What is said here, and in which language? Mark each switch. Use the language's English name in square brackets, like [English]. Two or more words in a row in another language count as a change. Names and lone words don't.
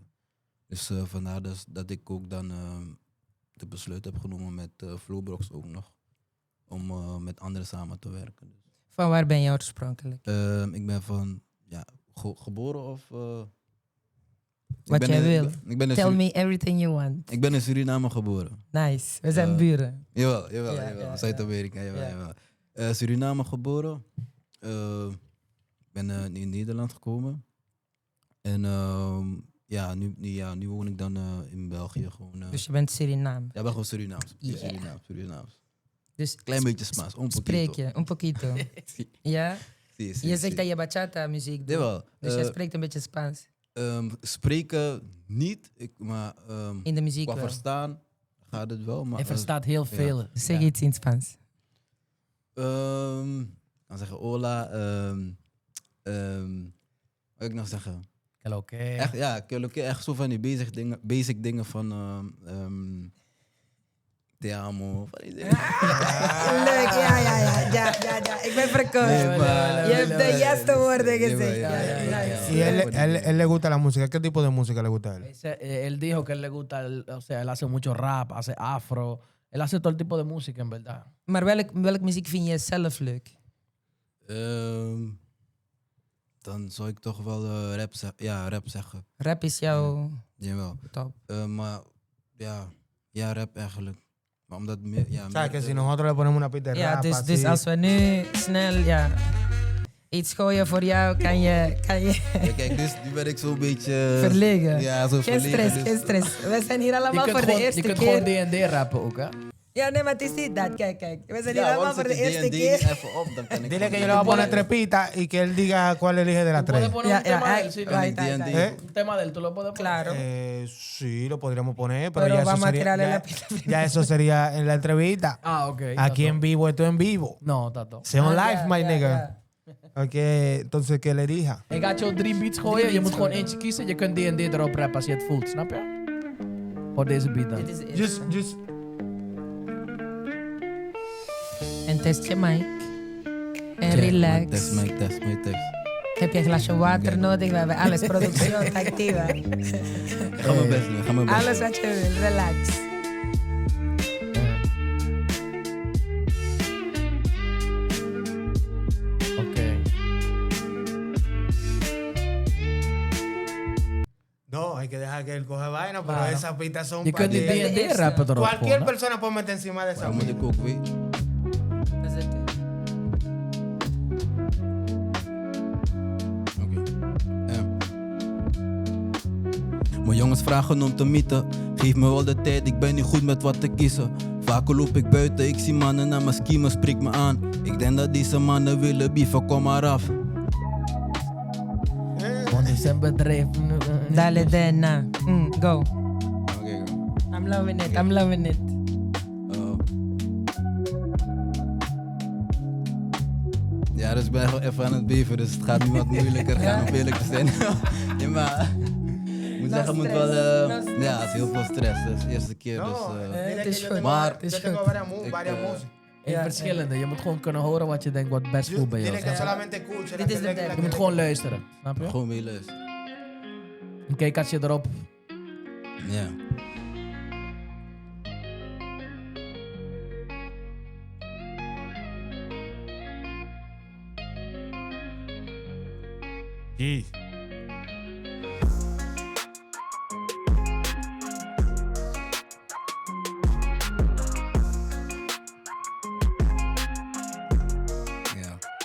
[Dutch] Dus vandaar dus dat ik ook dan de besluit heb genomen met Flo Brox ook nog. Om met anderen samen te werken. Dus. Van waar ben je oorspronkelijk? Ik ben van, geboren of... Wat jij wil. Ik ben in [English] Tell me everything you want. [Dutch] Ik ben in Suriname geboren. Nice. We zijn buren. Jawel. Ja. Zuid-Amerika, Ja. jawel. Suriname geboren. Ben in Nederland gekomen. En nu woon ik dan in België. Gewoon, Dus je bent Surinaam. ja, ik ben gewoon Surinaams. [English] Yeah. [Dutch] Surinaams. Dus Klein beetje Spaans, [Spanish] un poquito. [Dutch] spreek je, [Spanish] un poquito. Ja? Sí, [Dutch] Je zegt dat je bachata muziek doet. Jawel. Dus je spreekt een beetje Spaans. Spreken niet, maar In de muziek qua wel. verstaan gaat het wel. Maar, Hij verstaat heel veel. Zeg iets in Spaans. dan zeggen hola. Wat wil ik nog zeggen? Oké. Echt, ja, echt zo van die basic dingen van te amo. Van die dingen. Leuk, ja. Ik ben verkocht. Nee, maar- Je hebt de juiste woorden Ja, gezegd. ja, ja, ja, ja. [Spanish] Y él le gusta la música. ¿Qué tipo de música le gusta a él? Él dijo que él le gusta, o sea, él hace mucho rap, hace afro. Él hace todo el tipo de música, en verdad. [Dutch] Maar welk muziek vind je zelf leuk? Dan zou ik toch wel rap zeggen. Rap is jouw Jawel. top. Maar ja, rap eigenlijk. Maar omdat meer, ja, [Spanish] ¿Sabes que [Dutch] meer- [Spanish] si nosotros le ponemos una pista de [Dutch] Ja, [Spanish] rap [Dutch] dus [Spanish] así, [Dutch] als we nu snel iets gooien voor jou, kan je Ja, kijk, dus nu ben ik zo'n beetje... verlegen. Ja, zo Geen verlegen. stress, dus- geen stress. We zijn hier allemaal voor de je eerste kunt gewoon keer. D&D rappen ook, hè? Ja, nee, maar het is niet dat. Kijk. We zijn hier Ja, allemaal want voor de zet eerste die keer. D&D even op, dan kan ik [Spanish] Dile que [Dutch] gewoon [Spanish] yo le voy a poner [Dutch] lezen. [Spanish] tres pistas y que él diga cuál elige de las Puedes tres. poner [Dutch] Ja, [Spanish] un tema [Dutch] ja, [Spanish] de él, sí, [English] right, right, D&D. right. [Spanish] ¿Eh? Un tema de él, tú lo puedes poner. Claro. Sí, lo podríamos poner, pero, Pero ya, eso vamos a sería, tirarle ya, la pista primero. ya eso sería en la entrevista. Ah, ok. Aquí tato. en vivo, esto en vivo. No, tato. [English] Sea on Ah, live, [Dutch] ja, [English] my [Dutch] ja, [English] nigga. [Dutch] ja. Oké, [Spanish] entonces que le elija. [Dutch] Ik ga jou 3 beats gooien. Je beats moet gewoon gooien. eentje kiezen. Je kunt D&D erop rappen als je het voelt, snap je? Voor deze beat dan. Dit is de eerste. [English] Just, [Dutch] En test je mic. En [English] Check, relax. Test, Mike, test, Mike, test. [Dutch] Heb je een glasje water nodig? We hebben alles. Productie activa. Ga mijn best doen, ga mijn best Alles doen. wat je wil. Relax. Oké. [Spanish] no, hay que dejar que él coge vaina, pero Claro. esas pistas son [Dutch] Je kunt die [Spanish] para ti. [Dutch] D&D rappen erop [Spanish] Cualquier [Dutch] gewoon, hè? [Spanish] persona puede meter encima de esa [Dutch] Dat moet pista. ik ook weten. Dat is het. Oké. Mijn jongens vragen om te mieten. Geef me wel de tijd, ik ben niet goed met wat te kiezen. Vaak loop ik buiten, ik zie mannen naar mijn schiemen, spreek me aan. Ik denk dat deze mannen willen bieven, kom maar af. Want is een bedrijf. [Spanish] Dale, Dena. Go. [Dutch] Oké, [English] I'm loving it. I'm loving it. [Dutch] Ja, dus ik ben gewoon even aan het beven, dus het gaat nu wat moeilijker gaan om eerlijk te zijn. Ja, maar ik moet zeggen, het moet wel. Ja, het is heel veel stress. Dat is de eerste keer. Dus, [Spanish] No, [Dutch] het is goed. Maar Het is [Spanish] yo tengo [Dutch] goed. [Spanish] varias músicas. [Dutch] In verschillende. Je moet gewoon kunnen horen wat je denkt wat best voelt bij jou. Dile que solamente escuche. Dit is de derde. Je moet gewoon luisteren, snap je? gewoon meeluisteren. En kijk als je erop. Ja. [Spanish] Y [Dutch] Ja.